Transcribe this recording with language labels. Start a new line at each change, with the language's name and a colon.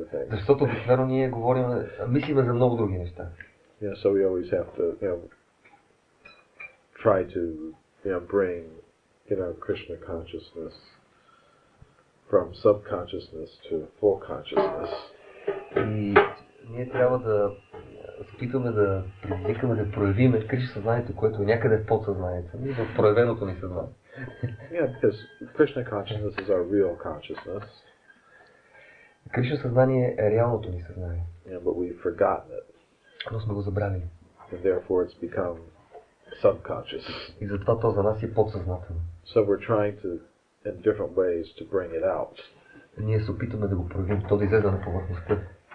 Bulgarian: Защото обикновено ние говорим, мислиме за много други неща.
English: Yeah, so we always have to, try to, bring, Krishna consciousness from subconsciousness to full consciousness.
Bulgarian: И ние трябва да опитваме да предизвикаме, да проявиме Кришна съзнанието, което е някъде в подсъзнанието, и в проявеното ни съзнание.
English: Yeah, because Krishna consciousness is our real consciousness.
Bulgarian: Кришна съзнание е реалното ни съзнание.
English: Yeah, but we've forgotten it.
Bulgarian: Но сме го забравили.
English: And therefore it's become subconscious.
Bulgarian: И затова то за нас е подсъзнателно.
English: So we're trying to, in different ways, to bring it out.
Bulgarian: Ние се опитваме да го проявим, то да излезе на повърхността.